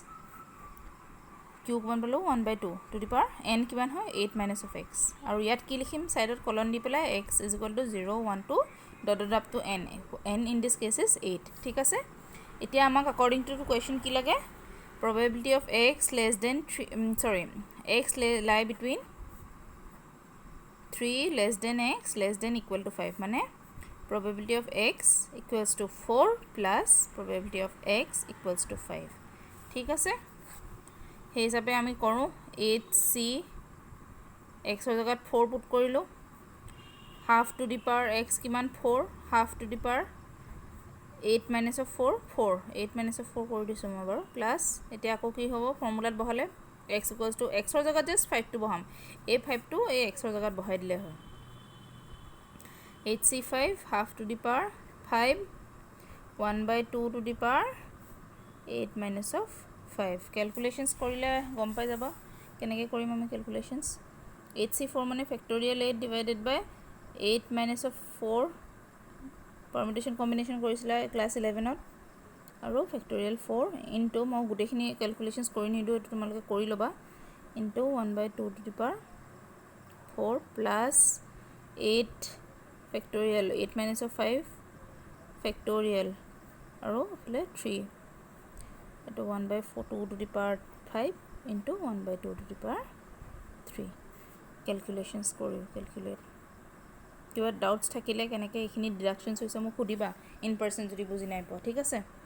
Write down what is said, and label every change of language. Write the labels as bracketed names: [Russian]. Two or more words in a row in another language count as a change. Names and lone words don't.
[English] q [Assamese] কিমান পালো [English] 1/2 to the power n [Assamese] কিমান হয় [English] 8 minus of x [Assamese] আৰু ইয়াত কি লিখিম সাইডত কলন দি পেলাই [English] x is equal to 0 1 2 dot dot up to n n in this case is 8 [Assamese] ঠিক আছে এতিয়া আমাক [English] according to the question [Assamese] কি লাগে [English] probability of x less than 3 x lie between 3 less than x less than equal to 5 মানে probability of x equals to 4 plus probability of x equals [Assamese] to 5 ঠিক আছে সেই হিচাপে আমি কৰো 8c x ৰ জায়গাত 4 পুট কৰিলো [English] half to the power x [Assamese] কিমান 4 [English] half to the power 8 minus of 4 8 minus of 4 [Assamese] কৰি দিছো মই বাৰু প্লাস এতিয়া আকৌ কি হ'ব ফৰ্মুলাত বহালে [English] x equals to x [Assamese] ৰ জায়গাত just 5 টো বহাম এই 5 টো এই x ৰ জায়গাত বহাই দিলে হয় [English] 8c5 half to the power 5 1/2 to the power 8 minus of 5 calculations [Assamese] কৰিলে গম পাই যাবা কেনেকৈ কৰিম আমি [English] calculations 8c4 মানে factorial 8 divided by 8 minus of 4 permutation combination কৰিছিলা class 11 ত আৰু factorial 4 into [Assamese] মই গুটেখিনি calculations কৰি নিদো এটো তোমালোকে কৰি লবা [English] into 1/2 to the power [Assamese] 4 [English] plus 8 factorial 8 minus 5 factorial [Assamese] আৰু এইফালে 3 এইটো [English] 1/4 2 to the power 5 into 1/2 to the power 3 [Assamese] কেলকুলেশ্যনছ কৰিও কেলকুলেট কিবা ডাউটছ থাকিলে কেনেকৈ এইখিনি ডিডাকশ্যনছ হৈছে মোক সুধিবা [English] in person [Assamese] যদি বুজি নাই পোৱা ঠিক আছে